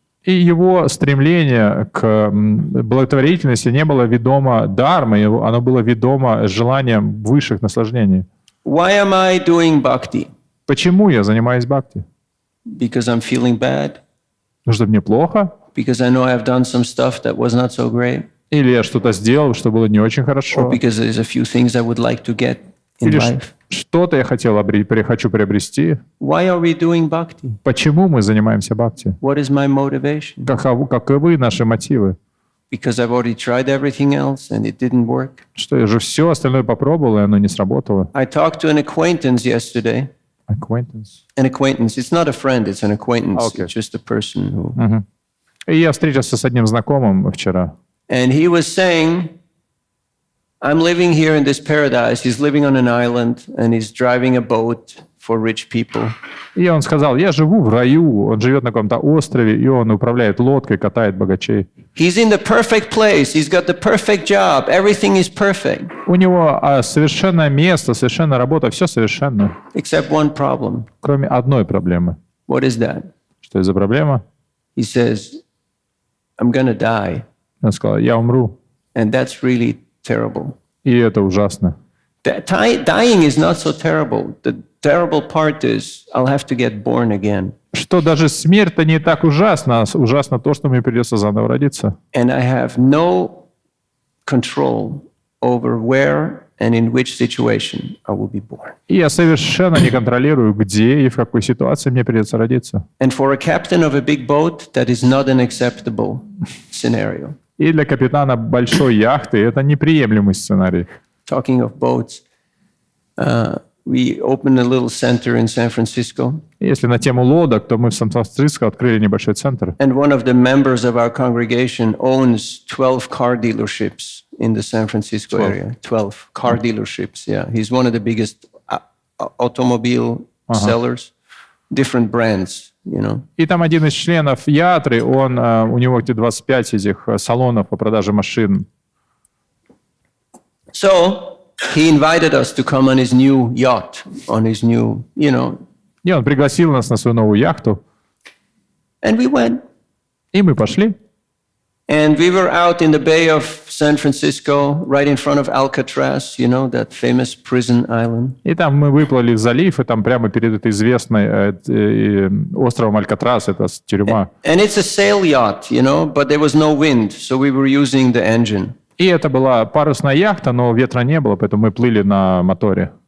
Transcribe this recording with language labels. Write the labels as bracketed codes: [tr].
[ru] И его стремление к благотворительности не было ведомо дармой, оно было ведомо желанием высших наслаждений. [en] Why am I doing bhakti? [ru] Почему я занимаюсь бхакти? [en] Because I'm feeling bad? [ru] Ну, что мне плохо? [en] Because I know I've done some stuff that was not so great? [ru] Или я что-то сделал, что было не очень [en] Or [ru] хорошо? [en] because there's a few things I would like to get in [ru] Или [en] life? [ru] что-то я хочу приобрести? [en] Why are we doing bhakti? [ru] Почему мы занимаемся бхакти? [en] What is my motivation? [ru] Каковы наши мотивы? [en] Because I've already tried everything else and it didn't work. [ru] Что я же все остальное попробовал, и оно не сработало. [en] I talked to an acquaintance yesterday. Acquaintance. An acquaintance. It's not a friend, it's an acquaintance. Okay. It's just a person who... [ru] И я встретился с одним знакомым вчера. [en] And he was saying, I'm living here in this paradise. He's living on an island and he's driving a boat for rich people. [ru] И он сказал, я живу в раю, он живет на каком-то острове, и он управляет лодкой, катает богачей. [en] He's in the perfect place. He's got the perfect job. Everything is perfect. [ru] У него совершенное место, совершенная работа, все совершенно. [en] Except one problem. [ru] Кроме одной проблемы. [en] What is that? [ru] Что это за проблема? [en] He says, I'm gonna die. [ru] Он сказал, я умру. [en] And that's really terrible. [ru] И это ужасно. [en] Dying is not so terrible. The terrible part is I'll have to get born again. [ru] Что даже смерть-то не так ужасно, а ужасно то, что мне придется заново родиться. [en] And I have no control over where and in which situation I will be born. [ru] И я совершенно не контролирую, где и в какой ситуации мне придется родиться. [en] And for a captain of a big boat, that is not an acceptable scenario. [ru] И для капитана большой яхты это неприемлемый сценарий. [en] Talking of boats, we opened a little center in San Francisco. [ru] Если на тему лодок, то мы в Сан-Франциско открыли небольшой центр. [en] And one of the members of our congregation owns 12 car dealerships in the San Francisco area. 12 car dealerships, yeah. He's one of the biggest automobile sellers, different brands, you know. [ru] И там один из членов Ятры, у него где 25 этих салонов по продаже машин. [en] So he invited us to come on his new yacht, on his new, you know. [ru] И он пригласил нас на свою новую яхту. [en] And we went. [ru] И мы пошли. [en] And we were out in the bay of San Francisco, right in front of Alcatraz, you know, that famous prison island. [ru] И там мы выплыли в залив, и там прямо перед этой известной островом Алькатрас, это тюрьма. [en] And it's a sail yacht, you know, but there was no wind, so we were using the engine. [ru] И это была парусная яхта, но ветра не было, поэтому мы плыли на моторе.